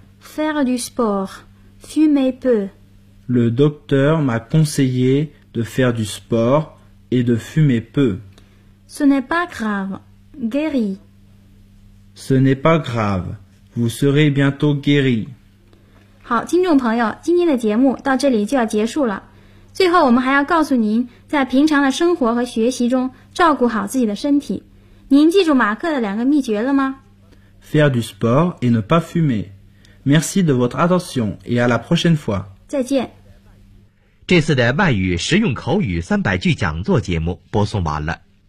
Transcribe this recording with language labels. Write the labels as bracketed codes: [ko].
[fr] Faire du sport. Fumer peu. Le docteur m'a conseillé... de faire du sport et de fumer peu. Ce n'est pas grave, guéri. Ce n'est pas grave, vous serez bientôt guéri. [zh] 好，听众朋友，今天的节目到这里就要结束了。最后我们还要告诉您，在平常的生活和学习中照顾好自己的身体。您记住马克的两个秘诀了吗？ [fr] Faire du sport et ne pas fumer. Merci de votre attention et à la prochaine fois. [zh] 再见。这次的外语实用口语三百句讲座节目播送完了。